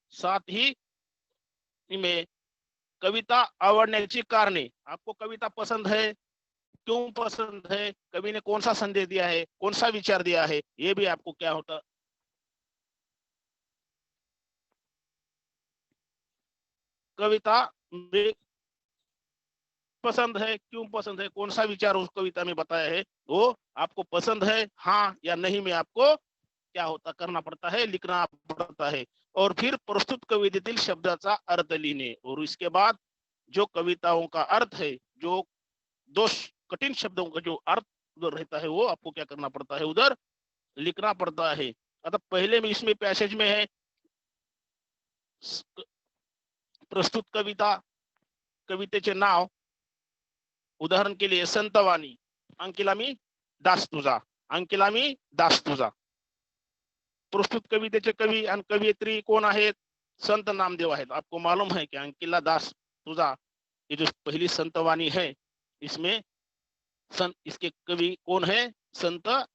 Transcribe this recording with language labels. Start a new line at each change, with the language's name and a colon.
Hindi: साथ ही में
Marathi: कविता आवडण्याची कारणे,
Hindi: आपको कविता पसंद है, क्यों पसंद है, कवि ने कौन सा संदेश दिया है, कौन सा विचार दिया है, ये भी आपको क्या होता, कविता में पसंद है, क्यों पसंद है, कौन सा विचार उस कविता में बताया है, वो आपको पसंद है हाँ या नहीं में आपको क्या होता, करना पड़ता है, लिखना पड़ता है.
Marathi: और फिर प्रस्तुत कवितेतील शब्दाचा अर्थ लिहिणे.
Hindi: और इसके बाद जो कविताओं का अर्थ है, जो 2 कठिन शब्दों का जो अर्थ उधर रहता है, वो आपको क्या करना पड़ता है, उधर लिखना पड़ता है. आता पहले में इसमें पैसेज में है प्रस्तुत कविता,
Marathi: कवितेचे नाव,
Hindi: उदाहरण के लिए संतवाणी, अंकिला मी दास तुझा, अंकिला मी दास तुझा.
Marathi: प्रस्तुत कवितेचे कवी आणि कवयित्री कोण आहेत, संत नामदेव आहेत.
Hindi: आपको मालूम है कि अंकिला दास तुझा ये जो पहली संतवाणी है, इसमें इसके कवि कौन है, संत